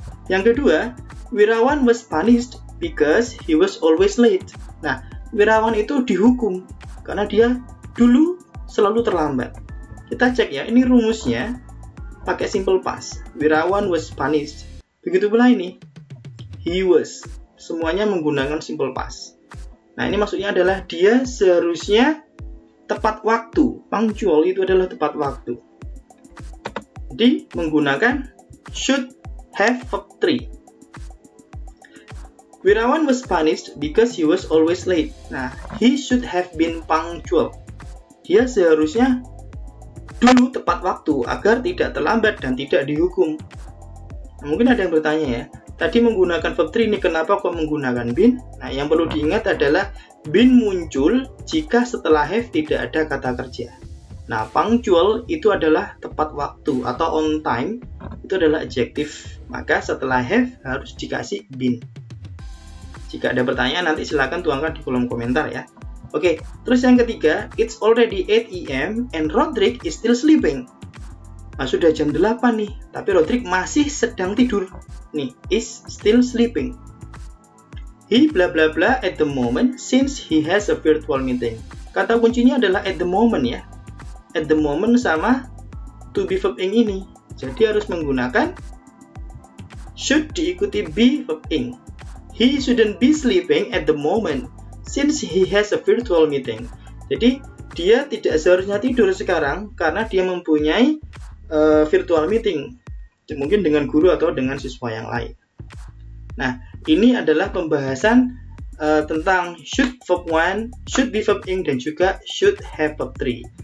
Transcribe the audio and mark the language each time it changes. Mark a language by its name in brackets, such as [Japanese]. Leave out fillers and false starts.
[Indonesian] Yang kedua, [English] Wirawan was punished because he was always late. [Indonesian] Nah, Wirawan itu dihukum karena dia dulu selalu terlambat. Kita cek ya, ini rumusnya pakai simple past. [English] Wirawan was punished. [Indonesian] Begitu pula ini, [English] he was. [Indonesian] Semuanya menggunakan simple past. Nah, ini maksudnya adalah dia seharusnya tepat waktu. Punctual itu adalah tepat waktu. Jadi menggunakan should have verb 3. [English] Wirawan was punished because he was always late. Nah, he should have been punctual. [Indonesian] Dia seharusnya dulu tepat waktu agar tidak terlambat dan tidak dihukum. Nah, mungkin ada yang bertanya ya, tadi menggunakan verb 3 ini kenapa kok menggunakan been? Nah, yang perlu diingat adalah been muncul jika setelah have tidak ada kata kerja. Nah, punctual itu adalah tepat waktu atau [English] on time, [Indonesian] itu adalah adjektif. Maka setelah have harus dikasih been. Jika ada pertanyaan nanti silakan tuangkan di kolom komentar ya. Oke, terus yang ketiga, [English] it's already 8 AM and Roderick is still sleeping. [Indonesian] Nah, sudah jam 8 nih, tapi Roderick masih sedang tidur. [English] Nih, is still sleeping. He bla bla bla at the moment since he has a virtual meeting. [Indonesian] Kata kuncinya adalah [English] at the moment [Indonesian] ya. [English] At the moment [Indonesian] sama to be verb ing ini. Jadi harus menggunakan should diikuti be verb ing. [English] He shouldn't be sleeping at the moment since he has a virtual meeting. [Indonesian] Jadi dia tidak seharusnya tidur sekarang karena dia mempunyai virtual meeting, mungkin dengan guru atau dengan siswa yang lain. Nah, ini adalah pembahasan tentang should verb 1, should be verb ing, dan juga should have verb 3.